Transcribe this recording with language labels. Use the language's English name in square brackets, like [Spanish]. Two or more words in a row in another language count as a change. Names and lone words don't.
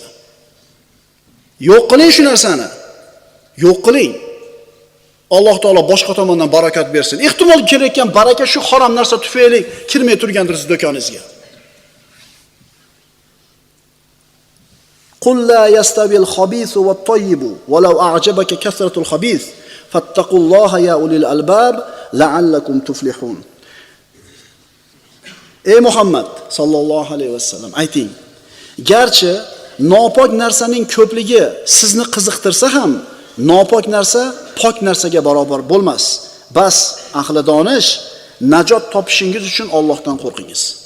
[Uzbek] Yo'q qiling shu narsani. Yo'q qiling. Alloh taolo boshqa tomondan barakat bersin. Ehtimol kelayotgan baraka shu harom narsa tufayli kirmay turgandir siz do'koningizga. [Arabic] قل لا يستوي الخبيث والطيب ولو أعجبك كثرة الخبيث فاتقوا الله يا أولي الألباب لعلكم تفلحون. [Uzbek] Ey Muhammad [Arabic] صلى الله عليه وسلم, [Uzbek] ayting, garchi nopok narsaning ko'pligi sizni qiziqtirsa ham, nopok narsa pok narsaga barobar bo'lmas. Bas, ahli donish, najot topishingiz uchun Allohdan qo'rqingiz.